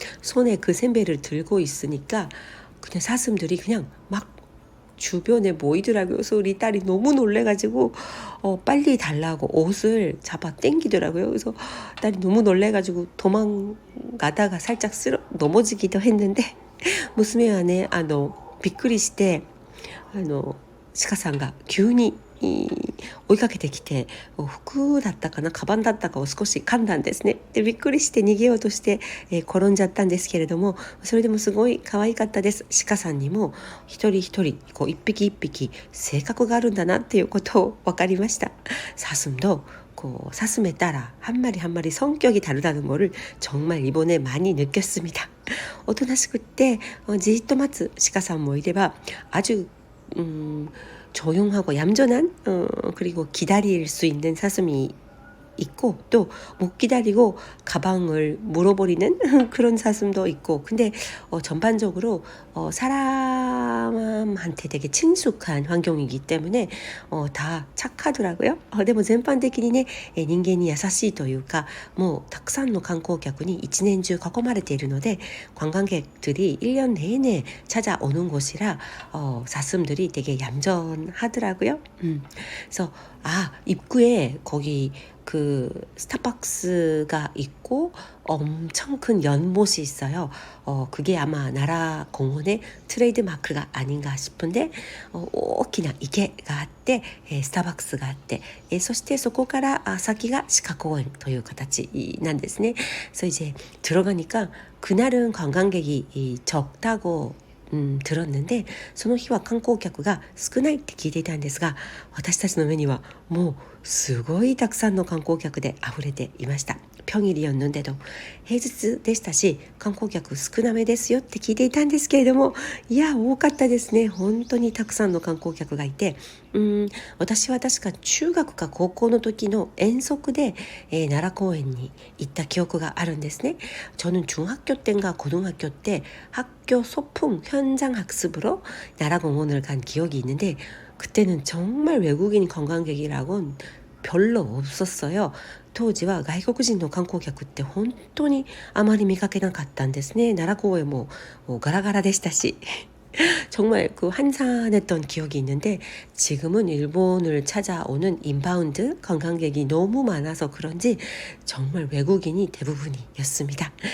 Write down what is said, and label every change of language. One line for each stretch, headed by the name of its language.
Korean: 손에 그 샌베이를 들고 있으니까 그냥 사슴들이 그냥 막 주변에 모이더라고요. 그래서 우리 딸이 너무 놀래가지고 빨리 달라고 옷을 잡아 당기더라고요. 그래서 딸이 너무 놀래가지고 도망가다가 살짝 넘어지기도 했는데
Japanese: 娘はねびっくりして鹿さんが急に追いかけてきて服だったかなカバンだったかを少し噛んだんですね。でびっくりして逃げようとして、転んじゃったんですけれども、それでもすごい可愛かったです。鹿さんにも一人一人一匹一匹性格があるんだなっていうことを分かりました。
Korean: 사슴도 사슴에 따라 한 마리 한 마리 성격이 다르다는 것을 정말 이번에 많이 느꼈습니다.
Japanese: おとなしくってじっと待つ鹿さんもいれば
Korean: 아주 조용하고 얌전한 그리고 기다릴 수 있는 사슴이 있고 또 못 기다리고 가방을 물어버리는 그런 사슴도 있고 근데 전반적으로 사람한테 되게 친숙한 환경이기 때문에 다 착하더라고요.
Japanese: でも全般的にね人間に優しいというかもうたくさんの観光客に一年中囲まれているので
Korean: 관광객들이 1년 내내 찾아오는 곳이라 사슴들이 되게 얌전하더라고요. 그래서 입구에 거기 그 스타벅스가 있고 엄청 큰 연못이 있어요. 그게 아마 나라 공원의 트레이드 마크가 아닌가 싶은데
Japanese: 大きな池があって、スターバックスがあって、そしてそこから先が鹿公園という形なんですね。
Korean: 그래서 이제 들어가니까 그날은 관광객이 적다고 들었는데
Japanese: その日は観光客が少ないって聞いていたんですが私たちの目にはもうすごいたくさんの観光客で溢れていました。
Korean: 평일이었는데도
Japanese: 平日でしたし観光客少なめですよって聞いていたんですけれどもいや多かったですね。本当にたくさんの観光客がいて私は確か中学か高校の時の遠足で、奈良公園に行った記憶があるんですね。
Korean: 저는 중학교 때인가 고등학교 때 학교 소풍 현장 학습으로 나라공원을 간 기억이 있는데 그때는 정말 외국인 관광객이라곤 별로 없었어요.
Japanese: 当時は外国人の観光客って本当にあまり見かけなかったんですね。奈良公園もガラガラでしたし
Korean: 정말 그 한산했던 기억이 있는데 지금은 일본을 찾아오는 인바운드 관광객이 너무 많아서 그런지 정말 외국인이 대부분이었습니다.